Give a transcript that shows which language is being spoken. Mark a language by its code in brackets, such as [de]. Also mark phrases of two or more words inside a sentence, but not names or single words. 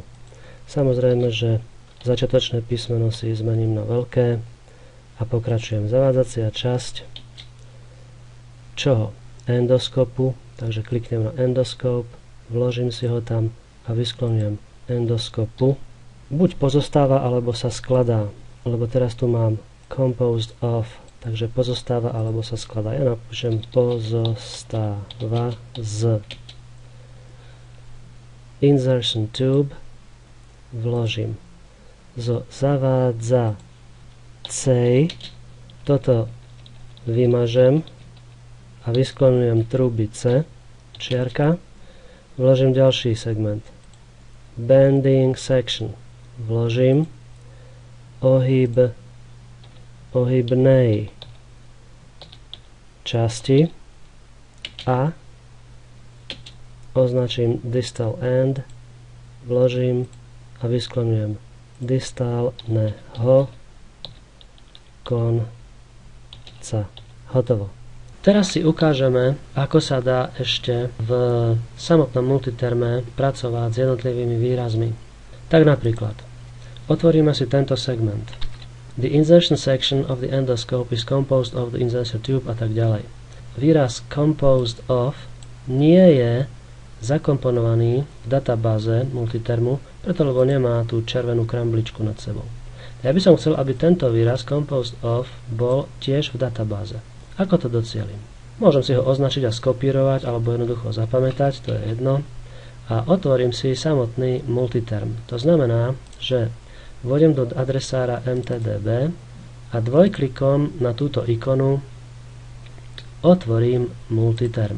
[sk] Samozrejme, že začiatočné písmeno si zmením na veľké a pokračujem. Zavádzacia časť čoho? Endoskopu, takže kliknem na endoskop, vložím si ho tam a vyskloňujem endoskopu. Buď pozostáva, alebo sa skladá, lebo teraz tu mám [en] composed of, [sk] takže pozostáva, alebo sa skladá. Ja napíšem pozostáva z. [en] Insertion tube, [sk] vložím zo zavádzacej, toto vymažem a vyskloňujem trubice, čiarka, vložím ďalší segment. [en] Bending section, [sk] vložím ohybnej časti a označím [en] distal end, [sk] vložím a vyskloňujem distalného konca. Hotovo. Teraz si ukážeme, ako sa dá ešte v samotnom multiterme pracovať s jednotlivými výrazmi. Tak napríklad, otvoríme si tento segment. [en] The insertion section of the endoscope is composed of the insertion tube [sk] a tak ďalej. Výraz [en] composed of [sk] nie je zakomponovaný v databáze multitermu, preto lebo nemá tú červenú krambličku nad sebou. Ja by som chcel, aby tento výraz [en] composed of [sk] bol tiež v databáze. Ako to docielím? Môžem si ho označiť a skopírovať, alebo jednoducho zapamätať, to je jedno. A otvorím si samotný multiterm. To znamená, že vôjdem do adresára mtdb a dvojklikom na túto ikonu otvorím multiterm.